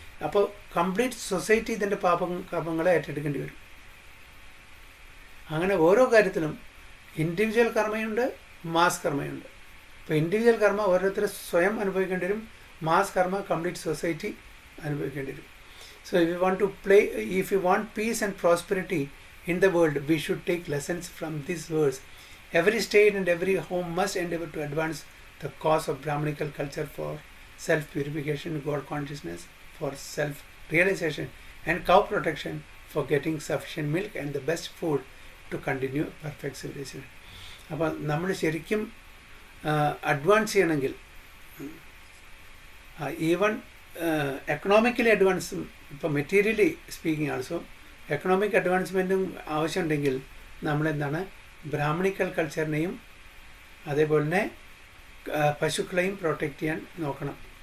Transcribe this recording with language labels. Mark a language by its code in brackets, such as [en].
[ml] അപ്പോൾ complete society ഇതിൻ്റെ കർമ്മങ്ങളെ ഏറ്റെടുക്കേണ്ടി വരും. അങ്ങനെ ഓരോ കാര്യത്തിലും ഇൻഡിവിജ്വൽ കർമ്മയുണ്ട്, മാസ് കർമ്മയുണ്ട്. ഇപ്പോൾ ഇൻഡിവിജ്വൽ കർമ്മ ഓരോരുത്തർ സ്വയം അനുഭവിക്കേണ്ടി വരും, മാസ് കർമ്മ കംപ്ലീറ്റ് സൊസൈറ്റി അനുഭവിക്കേണ്ടി വരും. [en] So if you want peace and prosperity in the world, we should take lessons from this verse. Every state and every home must endeavor to advance the cause of Brahmanical culture for self-purification, God consciousness, for self-realization, and cow protection, for getting sufficient milk and the best food to continue perfect civilization. [ml] അപ്പോൾ നമ്മൾ ശരിക്കും advance ചെയ്യണമെങ്കിൽ even economically അഡ്വാൻസും, ഇപ്പോൾ [en] materially speaking also [ml] economic അഡ്വാൻസ്മെൻറ്റും ആവശ്യമുണ്ടെങ്കിൽ നമ്മളെന്താണ് Brahmanical കൾച്ചറിനെയും അതേപോലെ തന്നെ പശുക്കളെയും protect ചെയ്യാൻ നോക്കണം.